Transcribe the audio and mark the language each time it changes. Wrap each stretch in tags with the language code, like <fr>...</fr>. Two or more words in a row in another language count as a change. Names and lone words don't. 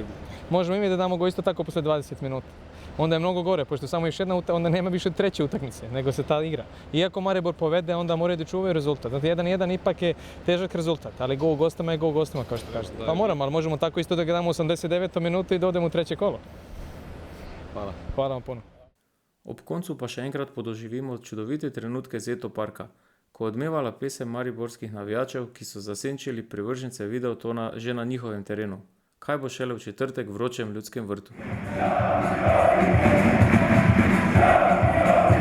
<sr>Možemo i mi da damo gol isto tako posle 20 minuta. Onda je mnogo gore, pošto samo još jedna onda nema više treće utakmice, nego se ta igra. Iako Maribor povede, onda moraju da čuvaju rezultat. Znači 1-1 ipak je težak rezultat, ali gol u gostima je gol u gostima, kao što kažete. Pa moramo, ali možemo tako isto da ga damo u 89. minutu i da odemo u treće kolo. Hvala. Hvala vam puno.</sr> <sl>Ob koncu pa še enkrat podoživimo čudovite trenutke Zeto parka, ko je odmevala pesem mariborskih navijačev, ki so zasenčili privržence videotona že na njihovem terenu. Kaj bo šele v četrtek v vročem Ljudskem vrtu?</sl>